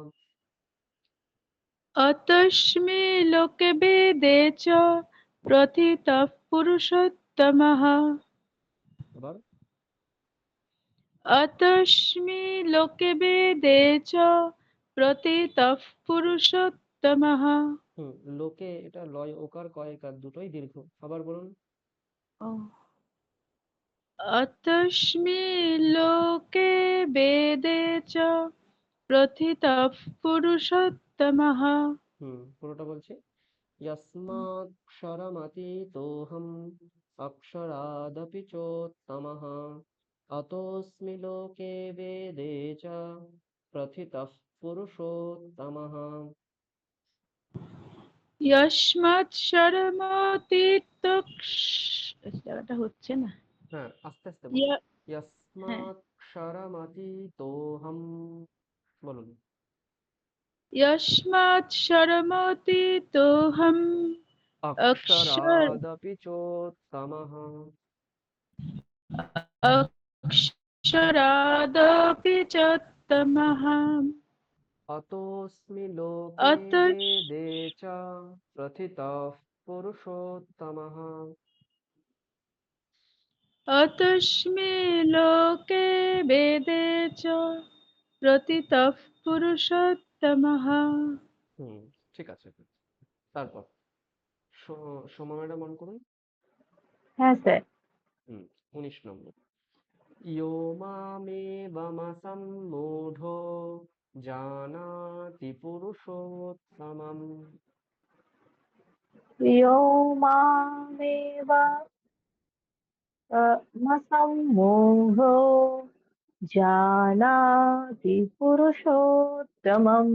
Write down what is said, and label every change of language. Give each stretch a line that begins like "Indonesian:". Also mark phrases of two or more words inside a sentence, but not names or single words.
Sanskrit: अतस्मै लोके वेदे च प्रथितः पुरुषोत्तमः
Bangla: আবার
Sanskrit: अतस्मै लोके वेदे च प्रथितः पुरुषोत्तमः
Bangla: লোকে এটা লয় ওকার কয়কার দুটোই দীর্ঘ। আবার বলুন।
Sanskrit: अतस्मै लोके वेदे च प्रथितः पुरुषोत्तमः
Bangla: পুরোটা বলছি।
Sanskrit: यस्माक्षरमतीतोऽहम् अक्षरादपि चोत्तमः। अतोऽस्मि लोके वेदे च प्रथितः पुरुषोत्तमः।
Bangla: জায়গাটা হচ্ছে না হ্যাঁ, আস্তে আস্তে বলুন। यस्माक्षरमतीतोऽहम् বলুন।
Sanskrit: यस्माक्षरमतीतोऽहम् अक्षरादपि चोत्तमः। अक्षरादपि चोत्तमः अतोऽस्मि लोके वेदे च प्रथितः पुरुषोत्तमः। अतस्मै लोके वेदे च प्रथितः पुरुषोत्तमः
Bangla: ঠিক আছে। তারপর সোমা ম্যাডাম অন করুন। হ্যাঁ স্যার। 19 নম্বর।
Sanskrit: यो मामेवमसम्मूढो जानाति पुरुषोत्तमम्। यो मामेव मसम्मूढो जानाति पुरुषोत्तमम्